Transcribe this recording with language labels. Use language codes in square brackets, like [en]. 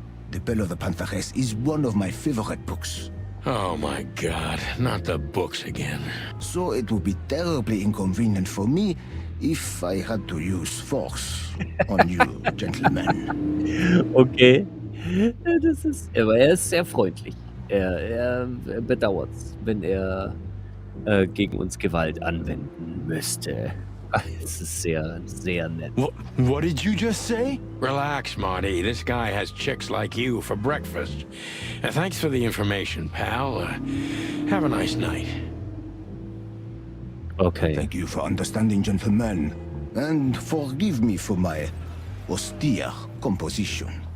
[en] The Bell of the Pantheress is one of my favorite books. Oh my god, not the books again. So it would be terribly inconvenient for me if I had to use force on you, gentlemen. Okay. [de] Das ist, aber er ist sehr freundlich. Er bedauert es, wenn er gegen uns Gewalt anwenden müsste. Es ist sehr, sehr nett. [en] What did you just say? Relax, Marty. This guy has chicks like you for breakfast. Thanks for the information, pal. Have a nice night. Okay. Thank you for understanding, gentlemen, and forgive me for my austere composition.